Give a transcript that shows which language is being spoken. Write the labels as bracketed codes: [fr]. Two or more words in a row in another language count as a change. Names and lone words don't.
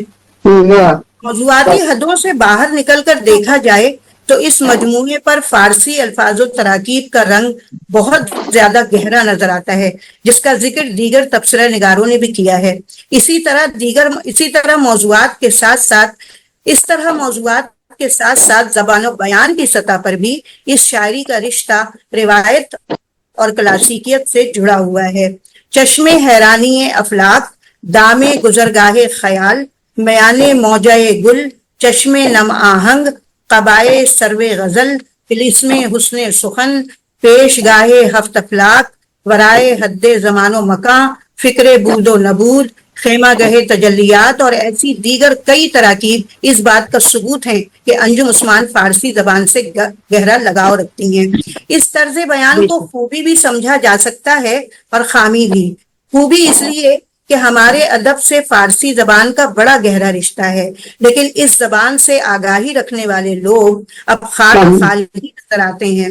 [ur] موضوعاتی حدوں سے باہر نکل کر دیکھا جائے تو اس مجموعے پر فارسی الفاظ و تراکیب کا رنگ بہت زیادہ گہرا نظر آتا ہے، جس کا ذکر دیگر تبصرہ نگاروں نے بھی کیا ہے۔ اسی طرح موضوعات کے ساتھ ساتھ زبان و بیان کی سطح پر بھی اس شاعری کا رشتہ روایت اور کلاسیکیت سے جڑا ہوا ہے۔ [fa] چشم حیرانی افلاک، دام گزرگاہ خیال، میان موجہ گل، چشم نم آہنگ، قبائے سرو غزل، فلسم حسن سخن، پیش گاہ ہفت افلاک، ورائے حد زمان و مکان، فکر بود و نبود، خیمہ گہ تجلیات [ur] اور ایسی دیگر کئی تراکیب اس بات کا ثبوت ہیں کہ انجم عثمان فارسی زبان سے گہرا لگاؤ رکھتی ہیں۔ اس طرز بیان کو خوبی بھی سمجھا جا سکتا ہے اور خامی بھی۔ خوبی اس لیے کہ ہمارے ادب سے فارسی زبان کا بڑا گہرا رشتہ ہے، لیکن اس زبان سے آگاہی رکھنے والے لوگ اب خالی نظر آتے ہیں۔